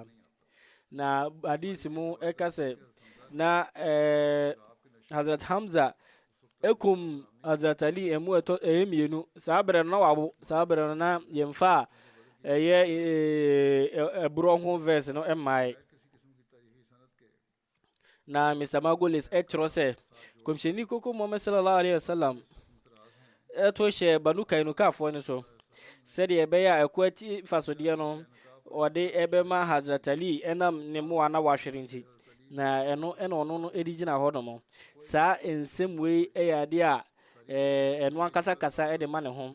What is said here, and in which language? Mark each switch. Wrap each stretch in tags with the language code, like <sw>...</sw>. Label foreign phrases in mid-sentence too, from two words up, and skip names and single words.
<ak>Na hadisi mu ɛka sɛ na Hazrat Hamza ekum Hazrat Ali emu ɛyɛ mmienu saa bere no na wabo saa bere no na yɛmfa a ɛyɛ ɛborɔ ho verse no ɛmmae. Na Mr. Margolis ɛkyerɛ sɛ kɔmhyɛni koko Muhammad</ak> <ar>صلى الله عليه وسلم</ar> <ak>ɛto hyɛ Banu Kainukafoɔ no so sɛdeɛ ɛbɛyɛ a ɛkɔ akyi fasodeɛ no ɔde ɛbɛma Hazrat Ali ɛnam ne mmoa na wahwere nti. Na ɛno ɛna ɔno no ɛde gyina hɔ nom. Saa nsɛm wei ɛyɛ adeɛ a ɛno ankasa kasa ɛde ma ne ho.</ak>